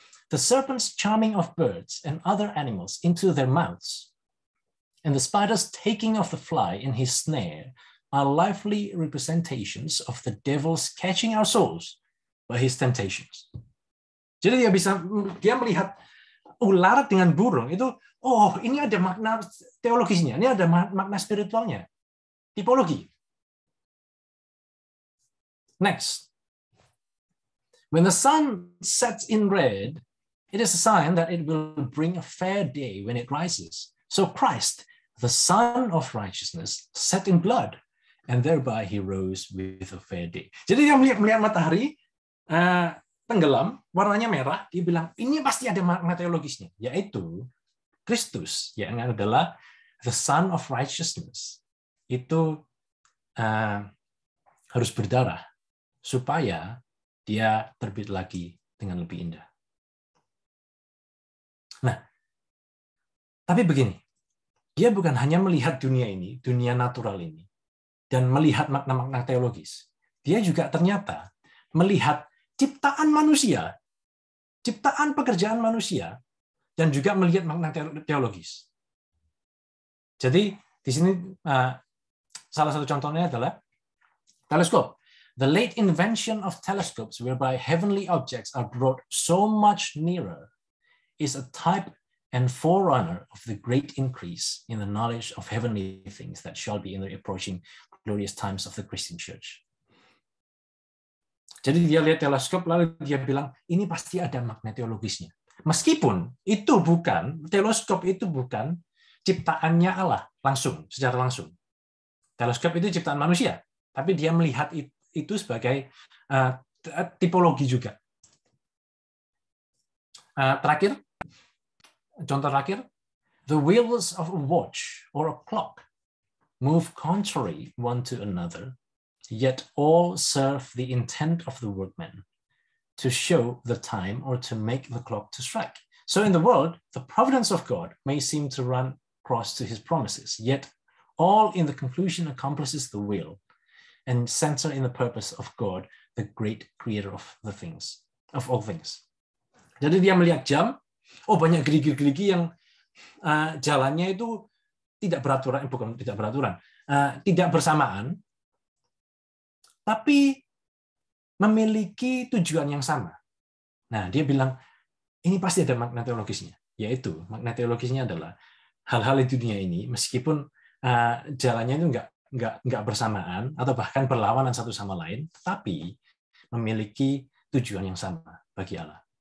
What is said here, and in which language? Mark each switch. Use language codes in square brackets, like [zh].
[en] The serpent's charming of birds and other animals into their mouths, and the spider's taking of the fly in his snare are lively representations of the devil's catching our souls by his temptations. [id] Jadi dia melihat ular dengan burung itu, oh ini ada makna teologisnya, ini ada makna spiritualnya, tipologi. [en] Next, when the sun sets in red, it is a sign that it will bring a fair day when it rises. So Christ, the Son of Righteousness, set in blood, and thereby he rose with a fair day. [id] Jadi dia melihat matahari tenggelam, warnanya merah, dia bilang ini pasti ada makna teologisnya, yaitu Kristus yang adalah the Son of Righteousness itu harus berdarah supaya dia terbit lagi dengan lebih indah. Nah, tapi begini, dia bukan hanya melihat dunia ini, dunia natural ini, dan melihat makna-makna teologis. Dia juga ternyata melihat ciptaan manusia, ciptaan pekerjaan manusia, dan juga melihat makna teologis. Jadi di sini salah satu contohnya adalah teleskop. [en] The late invention of telescopes, whereby heavenly objects are brought so much nearer, is a type and forerunner of the great increase in the knowledge of heavenly things that shall be in the approaching glorious times of the Christian Church. [id] Jadi dia lihat teleskop, lalu dia bilang, ini pasti ada makna teologisnya. Meskipun itu bukan, teleskop itu bukan ciptaannya Allah langsung, secara langsung. Teleskop itu ciptaan manusia, tapi dia melihat itu sebagai tipologi juga. [en] Terakhir, contoh terakhir, the wheels of a watch or a clock move contrary one to another, yet all serve the intent of the workman, to show the time or to make the clock to strike. So in the world, the providence of God may seem to run cross to his promises, yet all in the conclusion accomplishes the will and center in the purpose of God, the great creator of the things, of all things. [id] Jadi dia melihat jam, oh banyak gerigi-gerigi yang jalannya itu tidak beraturan, bukan tidak beraturan, tidak bersamaan, tapi memiliki tujuan yang sama. Nah, dia bilang, ini pasti ada makna teologisnya, yaitu makna teologisnya adalah hal-hal di dunia ini, meskipun jalannya itu nggak bersamaan, atau bahkan berlawanan satu sama lain, tetapi memiliki tujuan yang sama bagi Allah.